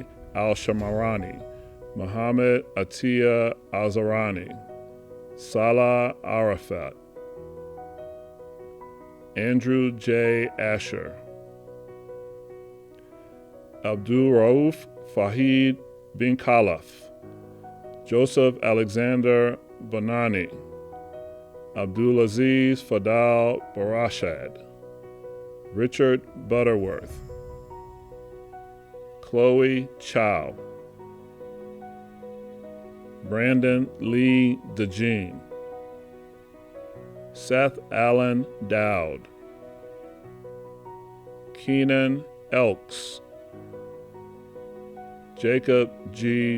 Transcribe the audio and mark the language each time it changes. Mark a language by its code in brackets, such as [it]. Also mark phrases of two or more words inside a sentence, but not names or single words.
[en] Al-Shamarani, Muhammad Atiya Al-Zarani, Salah Arafat, Andrew J. Asher, Abdul Rauf Fahid bin Khalaf, Joseph Alexander Bonani, Abdulaziz Fadal Barashad, Richard Butterworth, Chloe Chow, Brandon Lee DeJean, Seth Allen Dowd, Keenan Elks, Jacob G.